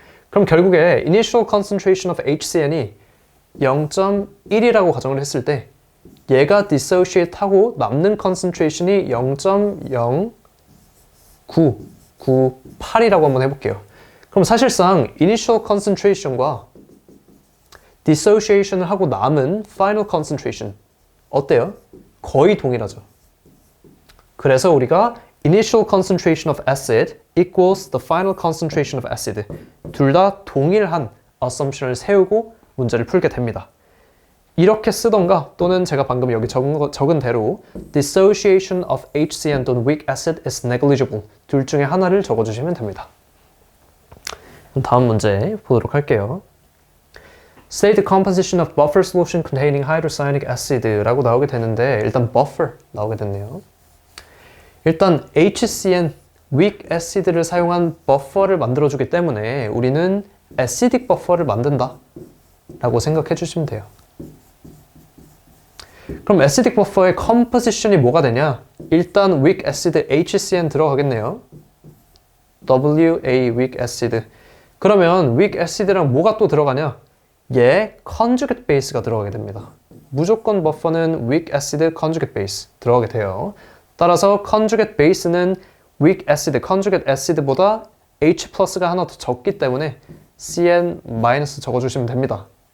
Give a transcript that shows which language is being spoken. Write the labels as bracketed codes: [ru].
[ko] 그럼 결국에 initial concentration of HCN이 0.1이라고 가정을 했을 때 얘가 dissociate 하고 남는 concentration이 0.0998이라고 한번 해볼게요. 그럼 사실상 initial concentration과 dissociation을 하고 남은 final concentration 어때요? 거의 동일하죠. 그래서 우리가 [en] initial concentration of acid equals the final concentration of acid [ko] 둘 다 동일한 assumption을 세우고 문제를 풀게 됩니다. 이렇게 쓰던가 또는 제가 방금 여기 적은 대로 [en] dissociation of HCN [ko] 또는 [en] weak acid is negligible [ko] 둘 중에 하나를 적어주시면 됩니다. 다음 문제 보도록 할게요. [en] Say the composition of buffer solution containing hydrocyanic acid [ko] 라고 나오게 되는데 일단 [en] buffer [ko] 나오게 됐네요. 일단 HCN, weak acid를 사용한 버퍼를 만들어주기 때문에 우리는 acidic 버퍼를 만든다 라고 생각해 주시면 돼요. 그럼 acidic 버퍼의 composition이 뭐가 되냐? 일단 weak acid HCN 들어가겠네요. WA weak acid. 그러면 weak acid랑 뭐가 또 들어가냐? 얘 conjugate base가 들어가게 됩니다. 무조건 버퍼는 weak acid conjugate base 들어가게 돼요. 따라서 conjugate base는 weak acid, conjugate acid보다 H+가 하나 더 적기 때문에 CN- 적어주시면 됩니다.